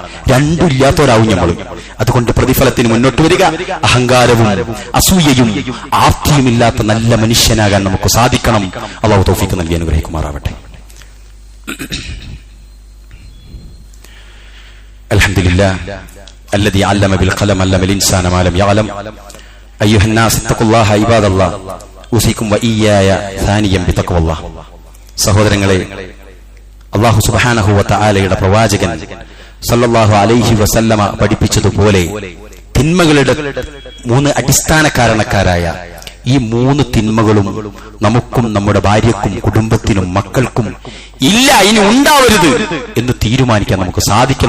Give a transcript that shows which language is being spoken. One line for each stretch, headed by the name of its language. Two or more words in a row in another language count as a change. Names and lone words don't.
Malayalam: രണ്ടും ഇല്ലാത്തവരാവും നമ്മൾ. അതുകൊണ്ട് പ്രതിഫലത്തിന് മുന്നോട്ട് വരിക, അഹങ്കാരവും അസൂയയും ആർത്തിയുമില്ലാത്ത നല്ല മനുഷ്യനാകാൻ നമുക്ക് സാധിക്കണം. അല്ലാഹു തൗഫീഖ് നൽകി അനുഗ്രഹിക്കുമാറാവട്ടെ.
Arabic: അൽഹംദുലില്ലാഹ് الذي علم بالقلم علم الانسان ما لم يعلم ايها الناس اتقوا الله عباد الله اوصيكم واياي ثانيا بتقوى الله.
Malayalam: സഹോദരങ്ങളെ,
Arabic: الله سبحانه
Malayalam: വ തആലയുടെ പ്രവാചകൻ
Arabic: صلى الله عليه وسلم
Malayalam: പഠിപ്പിച്ചതുപോലെ തിന്മകളുടെ 3 അടിസ്ഥാന കാരണക്കാരായ ഈ 3 തിന്മകളും നമുക്കും നമ്മുടെ ഭാര്യക്കും കുടുംബത്തിനും മക്കൾക്കും ഇല്ല, ഇനി ഉണ്ടാവരുത് എന്ന് തീരുമാനിക്കാൻ നമുക്ക് സാധിക്കണം.